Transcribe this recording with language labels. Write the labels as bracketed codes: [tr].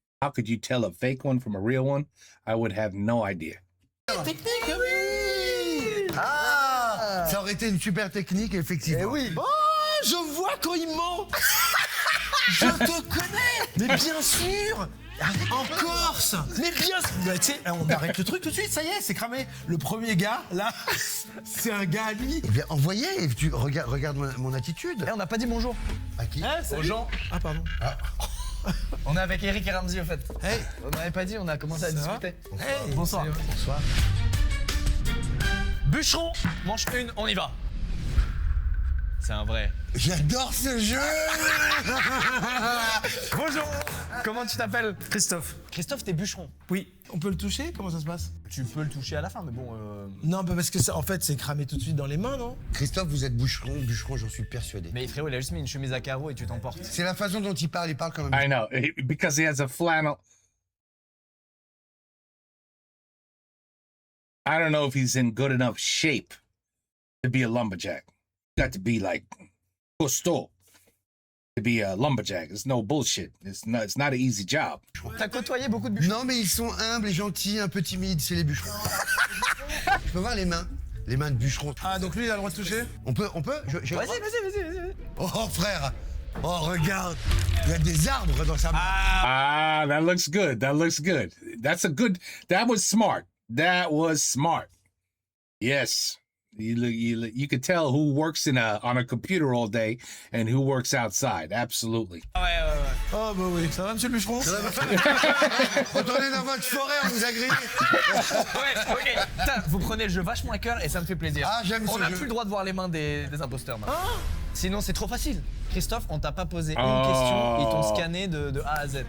[en] How could you tell a fake one from a real one? I would have no idea. [fr] Technique, oui. Ah, ça aurait été une super technique, effectivement. Eh oui. Oh, je vois quand il ment. Je te connais. Mais bien sûr. En Corse. Mais bien sûr. Bah, tu sais, on arrête le truc tout de suite, ça y est, c'est cramé. Le premier gars, là, c'est un gars à lui. Eh bien, envoyez, regarde mon attitude. Eh, on n'a pas dit bonjour. À qui? Hein, Aux gens. Ah, pardon. Ah. On est avec Eric et Ramsey au fait. Hey. On n'avait pas dit, on a commencé à discuter. Hey. Bonsoir. Salut. Bonsoir. Bûcheron, manche une, on y va. C'est un vrai. J'adore ce jeu. Bonjour. Comment tu t'appelles? Christophe. Christophe, t'es bûcheron. Oui. On peut le toucher? Comment ça se passe? Tu peux le toucher à la fin, mais bon. Non, bah parce que ça, en fait, c'est cramé tout de suite dans les mains, non? Christophe, vous êtes bûcheron, j'en suis persuadé. Mais frérot, il a juste mis une chemise à carreaux et tu t'emportes. C'est la façon dont il parle quand même. [en] I know, because he has a flannel. I don't know if he's in good enough shape to be a lumberjack. Got to be like Cousteau to be a lumberjack. It's no bullshit. It's not an easy job. [fr] T'as côtoyé beaucoup de bûcherons? Non, mais ils sont humbles et gentils, un peu timides, c'est les bûcherons. Je peux voir les mains de bûcherons. Ah, donc lui, il a le droit de toucher? On peut Vas-y. Oh, frère. Oh, regarde. Il y a des arbres dans sa main. [en] Ah, that looks good. That looks good. That was smart. That was smart. Yes. You could tell who works on a computer all day and who works outside. Absolutely. [fr] Ouais. Oh, bah oui. Ça va, monsieur le bûcheron? Retournez dans votre forêt, on vous a grillé. Ouais, ok. Putain, vous prenez le jeu vachement à cœur et ça me fait plaisir. Ah, j'aime On ce n'a jeu. plus le droit de voir les mains des imposteurs maintenant. Sinon, c'est trop facile. Christophe, on t'a pas posé une Oh. question, ils t'ont scanné de A à Z.